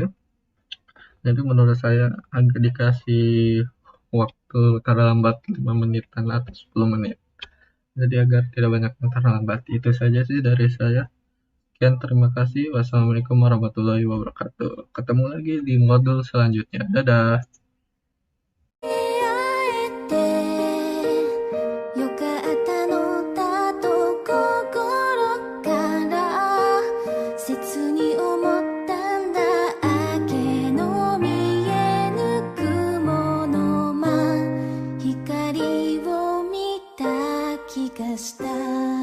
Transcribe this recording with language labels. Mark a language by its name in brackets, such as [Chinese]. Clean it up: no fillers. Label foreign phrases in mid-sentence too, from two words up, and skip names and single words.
[Indonesian] Jadi menurut saya agak dikasih waktu terlambat 5 menitan atau 10 menit. Jadi agar tidak banyak yang terlambat. Itu saja sih dari saya. Sekian, terima kasih. [Arabic] والسلام عليكم ورحمة الله وبركاته. [Indonesian] Ketemu lagi di modul selanjutnya. Dadah. [Japanese] よかったのだと心から切に思ったんだ。明けの見えぬ雲の間、光を見た気がした。